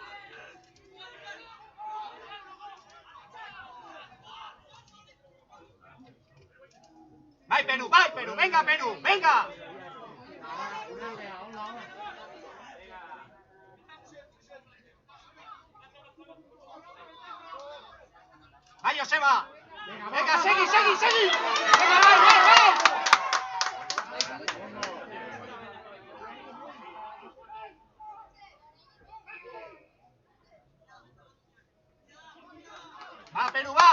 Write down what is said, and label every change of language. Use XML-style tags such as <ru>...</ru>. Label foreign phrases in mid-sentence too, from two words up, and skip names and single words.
<it>Vai,</it> <es>Perú, venga, Perú, venga.</es> <it>Vai, Joseba. Venga, segui, segui, segui.</it> <es>Venga,</es> <it>vai, vai, vai.</it> <es>Va, Perú, va.</es>